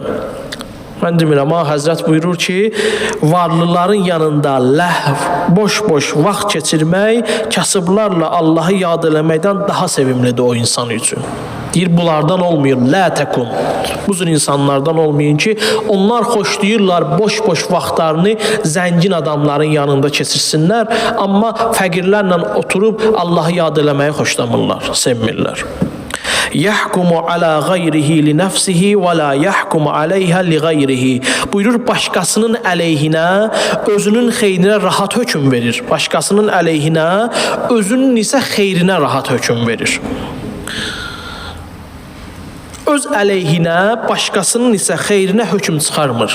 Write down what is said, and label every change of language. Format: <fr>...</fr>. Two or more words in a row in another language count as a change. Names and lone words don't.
<az>Mən demirəm, amma Həzrət buyurur ki, varlıların yanında ləhv, boş-boş vaxt keçirmək, kasıblarla Allahı yad eləməkdən daha sevimlidir o insan üçün. Deyir, bunlardan olmayın,</az> <ar>لا تكن.</ar> <az>Bu cür insanlardan olmayın ki, onlar xoşlayırlar boş-boş vaxtlarını zəngin adamların yanında keçirsinlər, amma fəqirlərlə oturub Allahı yad eləməyi xoşlamırlar, sevmirlər.</az> <ar>يحكم على غيره لنفسه ولا يحكم عليها لغيره.</ar> <az>Buyurur, başqasının əleyhinə, özünün xeyrinə rahat hökm verir. Başqasının əleyhinə, özünün isə xeyrinə rahat hökm verir. Öz əleyhinə, başqasının isə xeyrinə hökm çıxarmır.</az>